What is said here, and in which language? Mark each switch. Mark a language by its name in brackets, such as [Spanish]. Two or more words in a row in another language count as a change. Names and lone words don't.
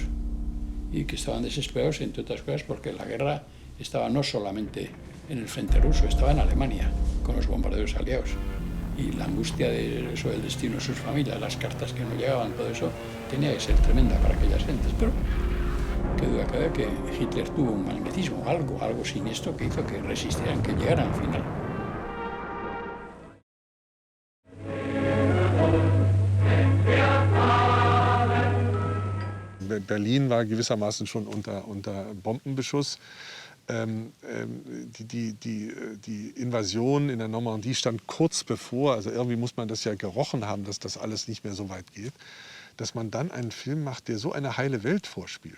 [Spanish] Y que estaban desesperados, entre otras cosas, porque la guerra estaba no solamente en el frente ruso, estaba en Alemania, con los bombarderos aliados. Y la angustia de eso, del destino de sus familias, las cartas que no llegaban, todo eso, tenía que ser tremenda para aquellas gentes. Pero qué duda cabe que Hitler tuvo un magnetismo, algo siniestro que hizo que resistieran, que llegaran al final. [German] Berlin war gewissermaßen schon unter Bombenbeschuss. Die Invasion in der Normandie stand kurz bevor, also irgendwie muss man das ja gerochen haben, dass das alles nicht mehr so weit geht, dass man dann einen Film macht, der so eine heile Welt vorspielt.